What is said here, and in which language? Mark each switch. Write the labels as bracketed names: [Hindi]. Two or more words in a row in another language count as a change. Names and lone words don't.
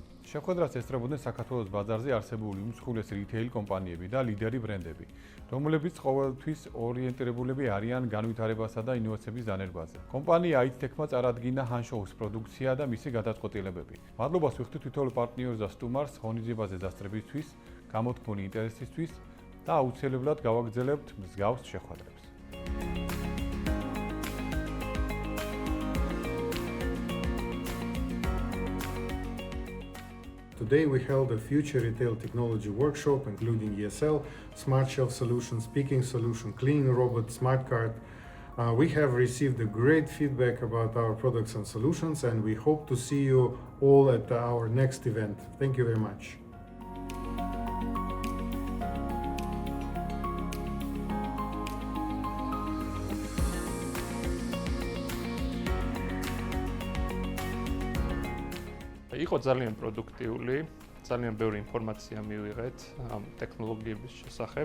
[Georgian] შეხვედრას ესწრებოდნენ საქართველოს ბაზარზე არსებული უმსხვილესი რითეილ კომპანიები და ლიდერი ბრენდები, რომლებიც ყოველთვის ორიენტირებულები არიან განვითარებასა და ინოვაციების დანერგვაზე. კომპანია ჰაითექმა წარადგინა ჰანშოუს პროდუქცია და მისი გადაწყვეტილებები. მადლობას ვიხდით თითოეულ პარტნიორს და სტუმარს ღონისძიებაზე დასწრებისთვის, გამოთქმული ინტერესისთვის და აუცილებლად გავაგრძელებთ მსგავს შეხვედრებს. [English] Today we held a future retail technology workshop including ESL, smart shelf solution, picking solution, cleaning robot, smart cart. We have received a great feedback about our products and solutions, and we hope to see you all at our next event. Thank you very much. [Georgian] იყო ძალიან პროდუქტიული, ძალიან ბევრი ინფორმაცია მივიღეთ ამ ტექნოლოგიების შესახებ.